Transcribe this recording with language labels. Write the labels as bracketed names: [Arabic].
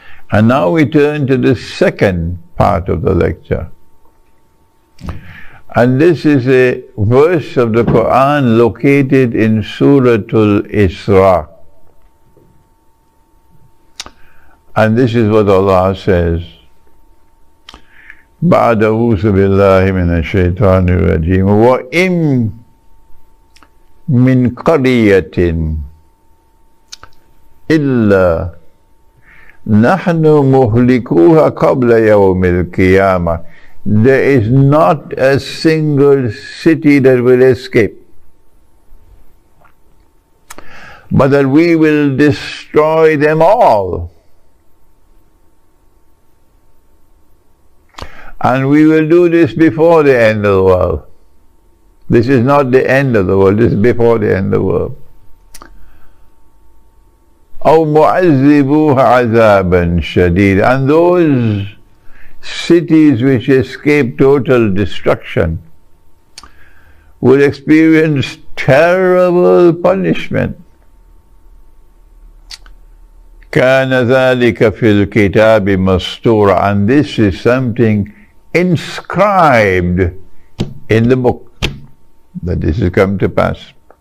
[English] And now we turn to the second part of the lecture. And this is a verse of the Quran located in Suratul Isra. And this is what Allah says. [Arabic] بعد أعوذ بالله من الشيطان الرجيم وإن من قرية إلا نحن مهلكوها قبل يوم القيامة. [English] There is not a single city that will escape, but that we will destroy them all. And we will do this before the end of the world. This is not the end of the world, this is before the end of the world. [Arabic] أو معذبوها عذابا شديد. [English] And those cities which escape total destruction will experience terrible punishment. [Arabic] كان ذلك في الكتاب مسطورا. [English] And this is something inscribed in the book, that this has come to pass.